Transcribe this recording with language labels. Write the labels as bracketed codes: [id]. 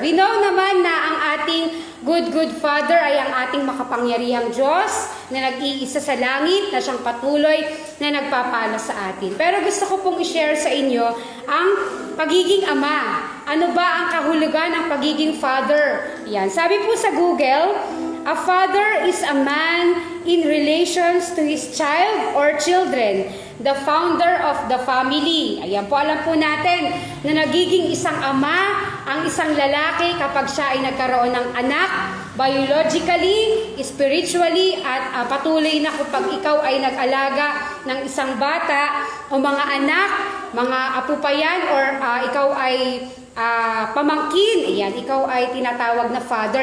[en] We know [tl] naman na ang ating Good Father ay ang ating makapangyarihang Diyos na nag-iisa sa langit, na siyang patuloy na nagpapala sa atin. Pero gusto ko pong i-share sa inyo ang pagiging ama. Ano ba ang kahulugan ng pagiging father? Yan. Sabi po sa Google, [en] a father is a man in relations to his child or children, the founder of the family. [tl] Ayan po, alam po natin na nagiging isang ama ang isang lalaki kapag siya ay nagkaroon ng anak, biologically, spiritually, at patuloy na kapag ikaw ay nag-alaga ng isang bata o mga anak, mga apo pa yan, or ikaw ay pamangkin, ayan, ikaw ay tinatawag na father.